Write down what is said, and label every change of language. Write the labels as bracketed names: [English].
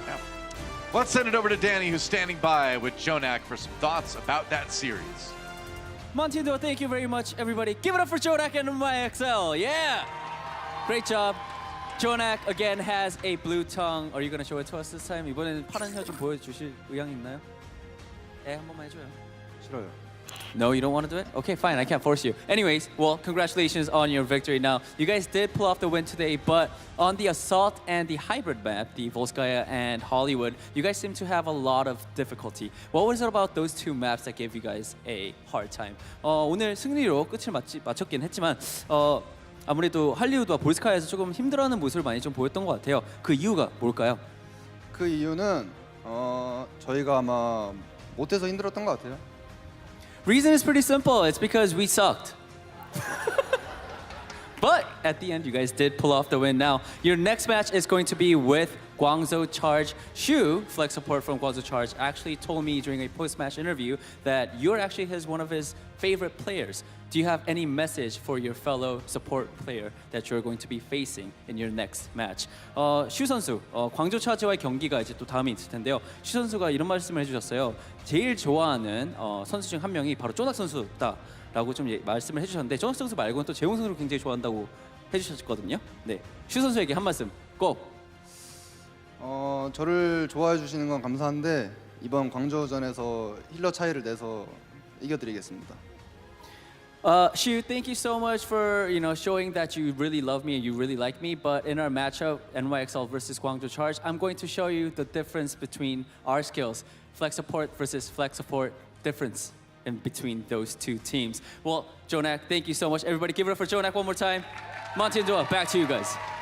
[English] Yeah. Let's send it over to Danny, who's standing by with Jonak for some thoughts about that series. Montindo, thank you very much, everybody. Give it up for Jonak and NYXL. Yeah! Great job. Jonak again has a blue tongue. Are you gonna show it to us this time? [Korean] 이번에는 파란 혀 좀 보여주실 의향 있나요? 네, 한 번만 해줘요. 싫어요. [English] No, you don't want to do it? Okay, fine. I can't force you. Anyways, well, congratulations on your victory. Now, you guys did pull off the win today, but on the Assault and the Hybrid map, the Volskaya and Hollywood, you guys seem to have a lot of difficulty. What was it about those two maps that gave you guys a hard time? [Korean] 오늘 승리로 끝을 맞췄긴 했지만 아무래도 할리우드와 볼스카야에서 조금 힘들어하는 모습을 많이 좀 보였던 것 같아요. 그 이유가 뭘까요? 그 이유는 저희가 아마 못해서 힘들었던 것 같아요. [English] Reason is pretty simple. It's because we sucked. But at the end, you guys did pull off the win. Now, your next match is going to be with Guangzhou Charge. Shu, flex support from Guangzhou Charge, actually told me during a post-match interview that you're actually one of his favorite players. Do you have any message for your fellow support player that you're going to be facing in your next match? [Korean] 슈 선수, 광저우 차지와의 경기가 이제 또 다음에 있을 텐데요. 슈 선수가 이런 말씀을 해주셨어요. 제일 좋아하는 선수 중 한 명이 바로 쪼낙 선수다라고 좀 말씀을 해주셨는데 쪼낙 선수 말고는 또 재홍 선수를 굉장히 좋아한다고 해주셨거든요. 네, 슈 선수에게 한 말씀 꼭. 저를 좋아해 주시는 건 감사한데 이번 광저우전에서 힐러 차이를 내서 이겨드리겠습니다. [English] Shu, thank you so much for showing that you really love me and you really like me. But in our matchup, NYXL versus Guangzhou Charge, I'm going to show you the difference between our skills, flex support versus flex support, difference in between those two teams. Well, Jonak, thank you so much. Everybody, give it up for Jonak one more time. Monty and Joa, back to you guys.